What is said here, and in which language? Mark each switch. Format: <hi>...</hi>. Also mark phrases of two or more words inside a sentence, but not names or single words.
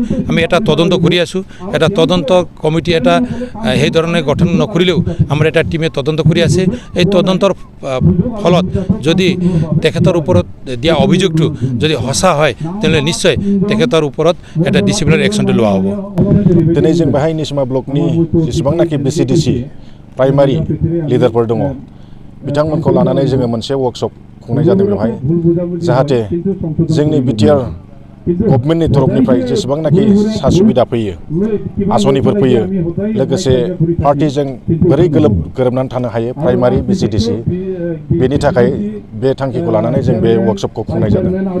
<as>আমি এটা তদন্ত কৰি আছোঁ। এটা তদন্ত কমিটি এটা সেই ধৰণে গঠন নকৰিলেও আমাৰ এটা টিমে তদন্ত কৰি আছে। এই তদন্তৰ ফলত যদি তেখেতৰ ওপৰত দিয়া অভিযোগটো যদি সঁচা হয় তেনেহ'লে নিশ্চয় তেখেতৰ ওপৰত এটা</as> <en>disciplinary action</en> <as>লোৱা হ'ব।</as> <brx>दिनै जों बेहाय निसिमा ब्लकनि जेसेबांनाखि बिसिडिसि</brx> <en>primary leaders</en> <brx>दङ बिथांमोनखौ लानानै जोङो मोनसे वर्कशप खुंनाय जादों बेवहाय जाहाथे जोंनि बिटिआर गभर्नमेन्टनि तरफनिफ्राय जेसेबांनाखि सुबिदा फैयो आसनिफोर फैयो लोगोसे पार्टिजों बोरै गोरोबनानै थानो हायो प्राइमारि बिसिडिसि बेनि थाखाय बे थांखिखौ लानानै जों बे वर्कशपखौ खुंनाय जादों।</brx>